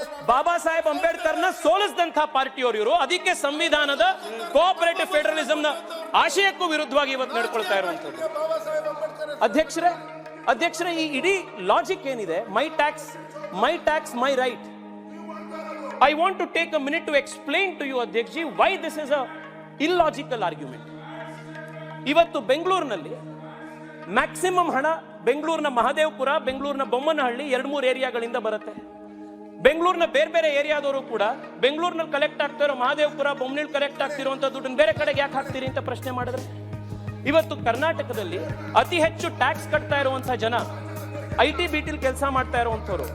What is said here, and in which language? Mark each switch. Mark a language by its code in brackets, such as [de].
[kn] ಬಾಬಾ ಸಾಹೇಬ್ ಅಂಬೇಡ್ಕರ್ನ ಸೋಲಿಸಿದಂತಹ ಪಾರ್ಟಿಯವರು ಇವರು. ಅದಕ್ಕೆ ಸಂವಿಧಾನದ ಕೋಆಪರೇಟಿವ್ ಫೆಡರಲಿಸಂನ ಆಶಯಕ್ಕೂ ವಿರುದ್ಧವಾಗಿ ಇವತ್ತು ನಡ್ಕೊಳ್ತಾ ಇರುವಂತದ್ದು. ಅಧ್ಯಕ್ಷರೇ ಈ ಇಡೀ ಲಾಜಿಕ್ ಏನಿದೆ, [en] My tax my right, I want to take a minute to explain to you, Adhyakshi, why this is a illogical argument. [kn] ಇವತ್ತು ಬೆಂಗಳೂರಿನಲ್ಲಿ ಮ್ಯಾಕ್ಸಿಮಮ್ ಹಣ ಬೆಂಗಳೂರಿನ ಮಹದೇವಪುರ, ಬೆಂಗಳೂರಿನ ಬೊಮ್ಮನಹಳ್ಳಿ 2-3 ಏರಿಯಾಗಳಿಂದ ಬರುತ್ತೆ. ಬೆಂಗಳೂರಿನ ಬೇರೆ ಏರಿಯಾದವರು ಕೂಡ ಬೆಂಗಳೂರಿನಲ್ಲಿ ಕಲೆಕ್ಟ್ ಆಗ್ತಿರೋ ಮಹದೇವಪುರ, ಬೊಮ್ಮನಹಳ್ಳಿ ಕಲೆಕ್ಟ್ ಆಗ್ತಿರುವಂತ ದುಡ್ಡನ್ನು ಬೇರೆ ಕಡೆಗೆ ಯಾಕೆ ಹಾಕ್ತೀರಿ ಅಂತ ಪ್ರಶ್ನೆ ಮಾಡಿದ್ರೆ, ಇವತ್ತು ಕರ್ನಾಟಕದಲ್ಲಿ ಅತಿ ಹೆಚ್ಚು ಟ್ಯಾಕ್ಸ್ ಕಟ್ತಾ ಇರುವಂತಹ ಜನ IT BT ಕೆಲಸ ಮಾಡ್ತಾ ಇರುವಂತವ್ರು.